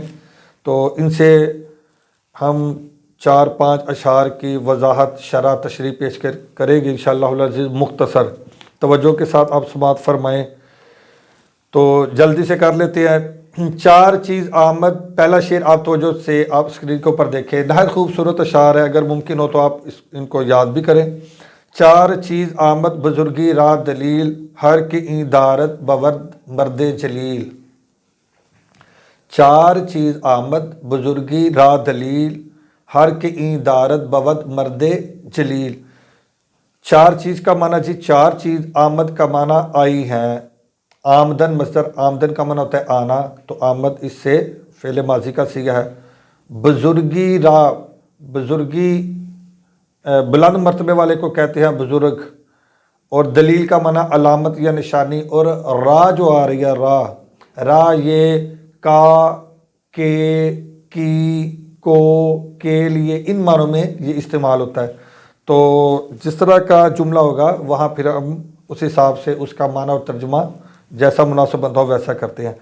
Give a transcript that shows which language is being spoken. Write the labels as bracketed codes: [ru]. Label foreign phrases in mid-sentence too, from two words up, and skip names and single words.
[ur] تو ان سے ہم 4-5 اشعار کی وضاحت، شرح، تشریح پیش کرے گی [ar] انشاءاللہ العزیز. [ur] مختصر توجہ کے ساتھ آپ سماعت فرمائیں. تو جلدی سے کر لیتے ہیں. [fa] 4 چیز آمد، [ur] پہلا شعر آپ توجہ سے آپ اسکرین کے اوپر دیکھیں. نہایت خوبصورت اشعار ہے، اگر ممکن ہو تو آپ ان کو یاد بھی کریں. [fa] 4 چیز آمد بزرگی را دلیل، ہر کی این دارت بود مرد جلیل. 4 چیز آمد بزرگی را دلیل، ہر کی این دارت بود مرد جلیل. [ur] 4 چیز کا معنی جی، [fa] 4 چیز آمد [ur] کا معنی آئی ہیں. آمدن مصدر، آمدن کا معنی ہوتا ہے آنا، تو آمد اس سے فعل ماضی کا صیغہ ہے. [fa] بزرگی را، [ur] بزرگی بلند مرتبے والے کو کہتے ہیں بزرگ. اور دلیل کا معنی علامت یا نشانی. اور را جو آ رہی ہے، را یہ کا، کے، کی، کو، کے لیے ان معنوں میں یہ استعمال ہوتا ہے. تو جس طرح کا جملہ ہوگا وہاں پھر ہم اس حساب سے اس کا معنی اور ترجمہ جیسا مناسب بنتا ہو ویسا کرتے ہیں.